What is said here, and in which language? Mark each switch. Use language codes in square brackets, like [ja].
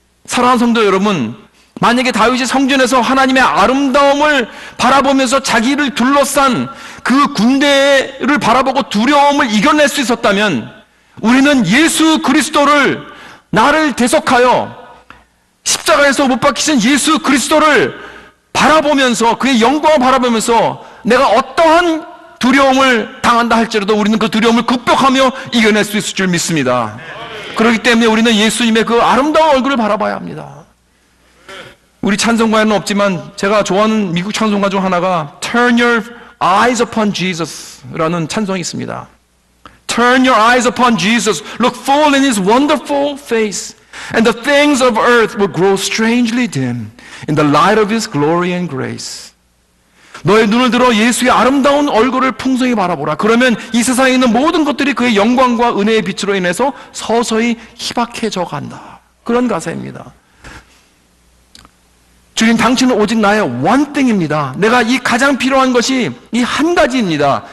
[ko] 사랑하는 성도 여러분, 만약에 다윗이 성전에서 하나님의 아름다움을 바라보면서 자기를 둘러싼 그 군대를 바라보고 두려움을 이겨낼 수 있었다면 우리는 예수 그리스도를, 나를 대속하여 십자가에서 못 박히신 예수 그리스도를 바라보면서, 그의 영광을 바라보면서 내가 어떠한 두려움을 당한다 할지라도 우리는 그 두려움을 극복하며 이겨낼 수 있을 줄 믿습니다. 그렇기 때문에 우리는 예수님의 그 아름다운 얼굴을 바라봐야 합니다. 우리 찬송가에는 없지만 제가 좋아하는 미국 찬송가 중 하나가 [en] Turn your eyes upon Jesus [ko] 라는 찬송이 있습니다. [en] Turn your eyes upon Jesus, look full in His wonderful face, and the things of earth will grow strangely dim in the light of His glory and grace. [ko] 너의 눈을 들어 예수의 아름다운 얼굴을 풍성히 바라보라. 그러면 이 세상에 있는 모든 것들이 그의 영광과 은혜의 빛으로 인해서 서서히 희박해져 간다. 그런 가사입니다. 주님, 당신은 오직 나의 [en] one thing [ko] 입니다. 내가 이 가장 필요한 것이 이 한 가지입니다.